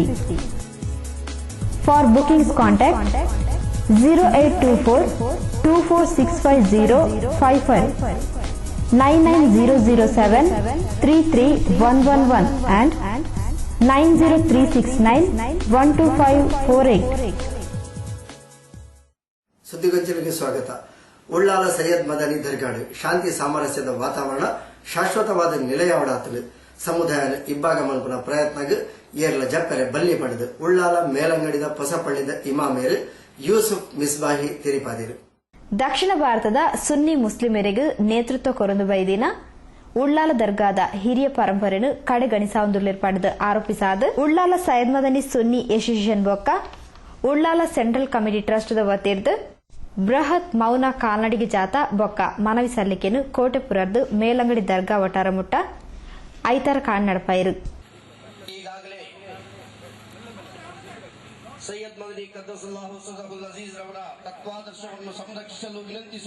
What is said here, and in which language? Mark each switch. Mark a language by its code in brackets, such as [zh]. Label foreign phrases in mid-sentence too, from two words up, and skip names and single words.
[en] For bookings contact 0824 2465055 99007 33111 and 90369 12548. [kn] ಸುದ್ದಿಗೊಂಚಲಿಗೆ ಸ್ವಾಗತ. [tcy] ಉಳ್ಳಾಲ ಸೈಯದ್ ಮದನಿ ದರ್ಗಾಡು ಶಾಂತಿ ಸಾಮರಸ್ಯದ ವಾತಾವರಣ ಶಾಶ್ವತವಾದ ನಿಲಯವಾಡಾತಲು ಸಮುದಾಯ ಇಬ್ಬಾಗ ಮಲ್ಪನ ಪ್ರಯತ್ನಗ ಏರ್ಲ ಜಪ್ಪರೆ ಬಲ್ಲಿ ಪಡೆದು ಉಳ್ಳಾಲ ಮೇಲಂಗಡಿದ ಹೊಸಪಳ್ಳಿದ ಇಮಾಮೇರು ಯೂಸುಫ್ ಮಿಸ್ಬಾಹಿ ತಿರಿಪಾದಿರು. ದಕ್ಷಿಣ ಭಾರತದ ಸುನ್ನಿ ಮುಸ್ಲಿಮರಿಗೆ ನೇತೃತ್ವ ಕೊರೊಂದು ಬೈದಿನ ಉಳ್ಳಾಲ ದರ್ಗಾದ ಹಿರಿಯ ಪರಂಪರೆಯನ್ನು ಕಡೆಗಣಿಸಾವುದುಲ್ಲೇರ್ಪಡೆದು ಆರೋಪಿಸಾದ ಉಳ್ಳಾಲ ಸೈಯದ್ ಮದನಿ ಸುನ್ನಿ ಎಸೋಸಿಯೇಷನ್ ಬೊಕ್ಕ ಉಳ್ಳಾಲ ಸೆಂಟ್ರಲ್ ಕಮಿಟಿ ಟ್ರಸ್ಟ್ ವತಿರ್ದು ಬೃಹತ್ ಮೌನ ಕಾಲ್ನಡಿಗೆ ಜಾಥಾ ಬೊಕ್ಕ ಮನವಿ ಸಲ್ಲಿಕೆಯನ್ನು ಕೋಟೆಪುರದ್ದು ಮೇಲಂಗಡಿ ದರ್ಗಾ ವಟಾರ ಮುಟ್ಟ ಐತರ ಕಾಣ್ ನಡಪಾಯಿರು. [kn] ಈಗಾಗಲೇ ಸೈಯದ್ ಮದನಿ [ar] قدس الله سره العزيز [kn] ರವರ ತತ್ವಾದರ್ಶವನ್ನು ಸಂರಕ್ಷಿಸಲು ವಿನಂತಿಸುವ